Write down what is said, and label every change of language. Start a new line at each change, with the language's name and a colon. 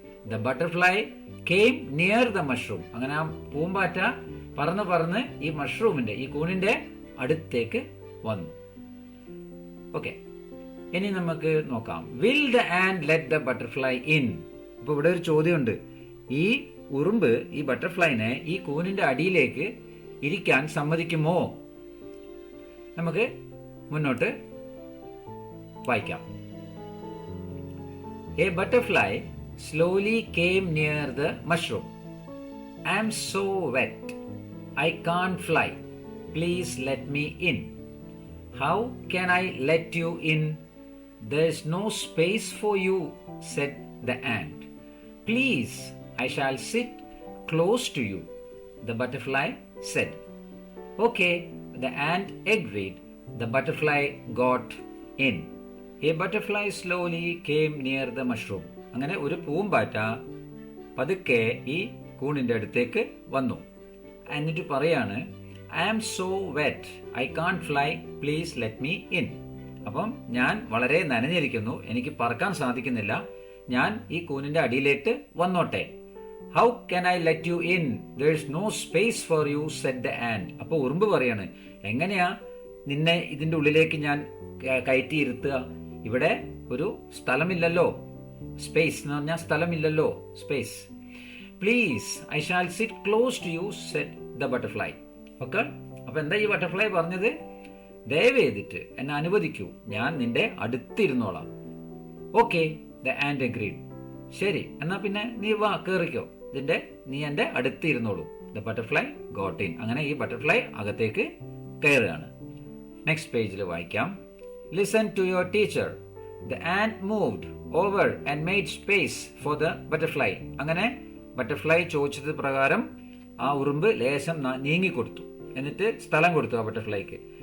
English: The butterfly came near the mushroom.
Malayalam: അങ്ങനെ ആ പൂമ്പാറ്റ പറന്ന് ഈ മഷ്റൂമിന്റെ ഈ കൂണിന്റെ അടുത്തേക്ക് വന്നു. ഓക്കെ, ഇനി നമുക്ക് നോക്കാം.
English: Will the ant let the butterfly in?
Malayalam: അപ്പൊ ഇവിടെ ഒരു ചോദ്യമുണ്ട്. ഈ ഉറുമ്പ് ഈ ബട്ടർഫ്ലൈനെ ഈ കൂനിന്റെ അടിയിലേക്ക് ഇരിക്കാൻ സമ്മതിക്കുമോ? നമുക്ക് മുന്നോട്ട് വായിക്കാം.
English: A butterfly slowly came near the mushroom. I'm so wet. I can't fly. Please let me in. How can I let you in? There's no space for you, said the ant. Please, I shall sit close to you, the butterfly said. Okay, the ant agreed. The butterfly got in. A butterfly slowly came near the mushroom.
Malayalam: അങ്ങനെ ഒരു പൂമ്പാറ്റ പതുക്കെ ഈ കൂണിന്റെ അടുത്തേക്ക് വന്നു. എന്നിട്ട് പറയാണ്,
English: I am so wet. I can't fly. Please let me in.
Malayalam: അപ്പം ഞാൻ വളരെ നനഞ്ഞിരിക്കുന്നു, എനിക്ക് പറക്കാൻ സാധിക്കുന്നില്ല, ഞാൻ ഈ കൂനിന്റെ അടിയിലേക്ക് വന്നോട്ടെ.
English: How can I let you in? There's no space for you, said the ant.
Malayalam: അപ്പൊ ഉറുമ്പ് പറയാണ്, എങ്ങനെയാ നിന്നെ ഇതിന്റെ ഉള്ളിലേക്ക് ഞാൻ കയറ്റിയിരുത്തുക? ഇവിടെ ഒരു സ്ഥലമില്ലല്ലോ. സ്പേസ് എന്ന് പറഞ്ഞാൽ സ്ഥലമില്ലല്ലോ, space.
English: Please, I shall sit close to you, said the butterfly.
Malayalam: Okay, അപ്പൊ എന്താ ഈ ബട്ടർഫ്ലൈ പറഞ്ഞത്? ദയവ് ചെയ്തിട്ട് എന്നെ അനുവദിക്കൂ, ഞാൻ നിന്റെ അടുത്തിരുന്നോളാം.
English: Okay, the ant agreed.
Malayalam: ശരി, എന്നാ പിന്നെ നീ വാ, കേറിക്കോ, നീ എന്റെ അടുത്തിരുന്നോളൂ.
English: The butterfly got in.
Malayalam: അങ്ങനെ ഈ ബട്ടർഫ്ലൈ അകത്തേക്ക് കയറുകയാണ്. നെക്സ്റ്റ് പേജിൽ വായിക്കാം.
English: Listen to your teacher. The ant moved over and made space for the butterfly.
Malayalam: അങ്ങനെ ബട്ടർഫ്ലൈ ചോദിച്ചത് പ്രകാരം ആ ഉറുമ്പ് ലേശം നീങ്ങിക്കൊടുത്തു, എന്നിട്ട് സ്ഥലം കൊടുത്തു ആ ബട്ടർഫ്ലൈക്ക്.